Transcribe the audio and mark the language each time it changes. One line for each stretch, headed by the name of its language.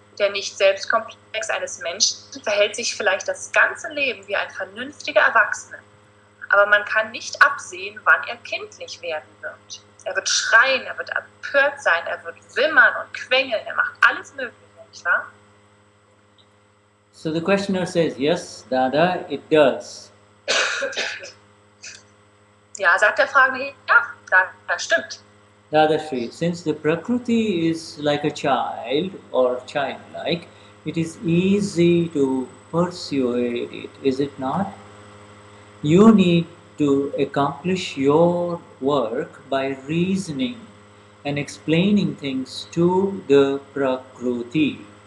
German: Der Nicht-Selbst-Komplex eines Menschen verhält sich vielleicht das ganze Leben wie ein vernünftiger Erwachsener. Aber man kann nicht absehen, wann er kindlich werden wird. Er wird schreien, er wird empört sein, er wird wimmern und quengeln, er macht alles Mögliche, nicht wahr?
English: So the questioner says, yes, Dada, it does.
German: Ja, sagt der Fragende, ja, das stimmt.
English: Dadashri, since the Prakruti is like a child or childlike, it is easy to persuade it, is it not? You need to accomplish your work by reasoning and explaining things to the Prakruti.